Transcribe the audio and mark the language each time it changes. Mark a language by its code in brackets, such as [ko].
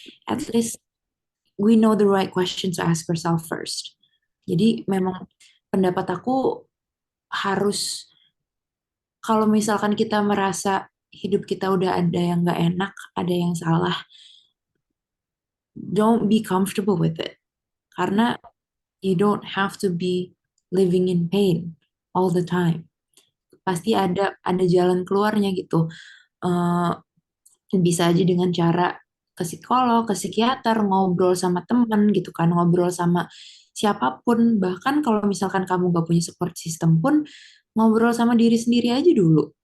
[en] At least we know the right questions to ask ourselves first. [id] Jadi memang pendapat aku harus, kalau misalkan kita merasa hidup kita udah ada yang nggak enak, ada yang salah, [en] don't be comfortable with it. [id] Karena [en] you don't have to be living in pain all the time. [id] Pasti ada jalan keluarnya gitu. Eh, Bisa aja dengan cara ke psikolog, ke psikiater, ngobrol sama temen gitu kan, ngobrol sama siapapun. Bahkan kalau misalkan kamu gak punya support system pun, ngobrol sama diri sendiri aja dulu.